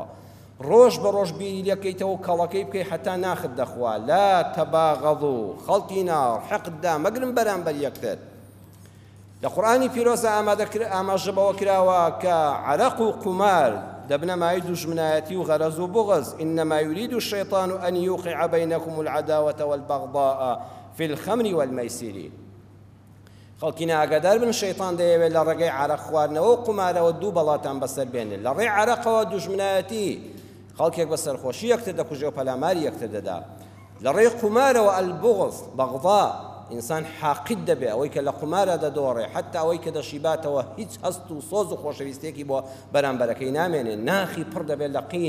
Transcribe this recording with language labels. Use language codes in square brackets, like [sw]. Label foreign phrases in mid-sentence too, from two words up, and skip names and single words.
[ckb] ڕۆژ بە ڕۆژ بیری لەکەیتەوە و کەڵەکەی بکەی حتا ناخت دەخوا. [ar] لا تەباغەضوا، [ckb] خەڵکی ناڕ حەقتدا مەگرن بەرامبەر یەکتر. لە قورئانی پیرۆزە ئاماژەبەوە کراوە کە عەرەق و قومار دەبنەمای دوژمنایەتی و غەرەز و بغض. [ar] إنما يريد الشيطان أن يوقع بينكم العداوة والبغضاء في الخمر والميسر. [ckb] خەڵکی ئاگادار بن، شەیطان دەیەوێت لە ڕێگەی عەرەق خواردنەوە و قومارەوە دوو بەڵاتان بەسەر بێنێت. لە ڕێی عەرەقەوە دوژمنایەتی، خەڵکێک بە سەرخۆشی یەکتر دەکوژێ و پەلاماری یەکتر دەدا. لە ڕێی قومارەوە البغض، بەغضا، ئینسان حاقد دەبێ، ئەوەی کە لە قومارە دەدۆڕێ، حتا ئەوەی کە دەشیباتەوە هیچ هەست و سۆز و خۆشەویستێکی بۆ بەرامبەرەکەی نامێنێ، ناخی پڕ دەبێت لە قین.